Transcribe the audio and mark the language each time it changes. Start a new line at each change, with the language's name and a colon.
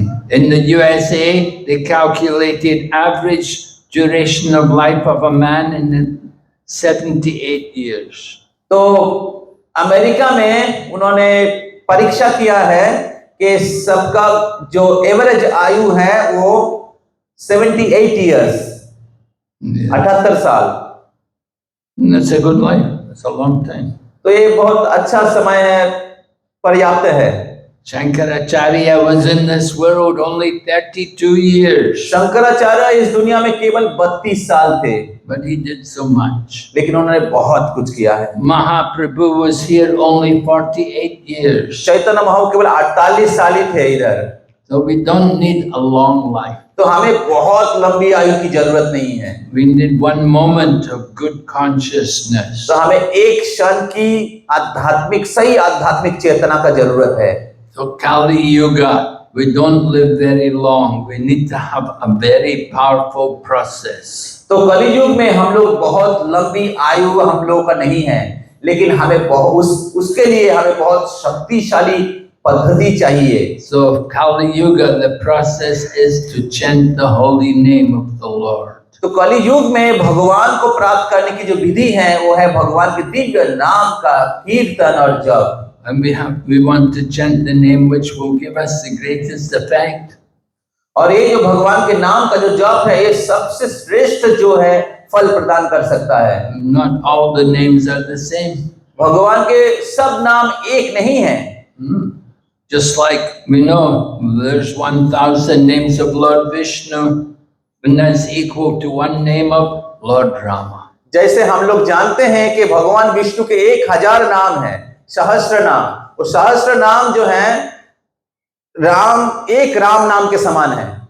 English: In the USA, they calculated average duration of life of a man in 78 years.
Hindi: तो America में उन्होंने परीक्षा किया है कि सबका जो एवरेज आयु है वो
English: 78 years,
Hindi: 78 साल।
English: That's a good life. That's a long time.
Hindi: तो ये बहुत अच्छा समय है, पर्याप्त है।
English: Shankaracharya was in this world only 32 years.
Hindi: Shankaracharya इस दुनिया में केवल 32 साल थे,
English: But he did so much.
Hindi: लेकिन उन्होंने बहुत कुछ किया है।
English: Mahaprabhu was here only 48 years.
Hindi: Chaitanya Mahaprabhu केवल 48 साल ही थे इधर।
English: So we don't need a long life.
Hindi: तो हमें बहुत लंबी आयु की जरूरत नहीं है।
English: We need one moment of good consciousness.
Hindi: तो हमें एक क्षण की सही आध्यात्मिक चेतना का जरूरत है।
English: So Kali Yuga, we don't live very long. We need to have a very powerful process.
Hindi: तो कली युग में हम लोग बहुत लंबी आयु हम लोगों का नहीं है, लेकिन हमें उसके लिए हमें बहुत शक्तिशाली पद्धति चाहिए।
English: So Kali Yuga, the process is to chant the holy name of the Lord.
Hindi: तो कली युग में भगवान को प्राप्त करने की जो विधि है वो है भगवान के दिव्य नाम का कीर्तन और जप।
English: and we want to chant the name which will give us the greatest effect.
Hindi: और ये जो भगवान के नाम का जो जप है ये सबसे श्रेष्ठ जो है फल प्रदान कर सकता है।
English: Not all the names are the same.
Hindi: भगवान के सब नाम एक नहीं है।
English: Just like we know there's 1,000 names of Lord Vishnu, and that's equal to one name of Lord Rama.
Hindi: जैसे हम लोग जानते हैं कि भगवान विष्णु के 1000 नाम है, सहस्त्र नाम, और सहस्त्र नाम जो है राम एक राम नाम के समान है।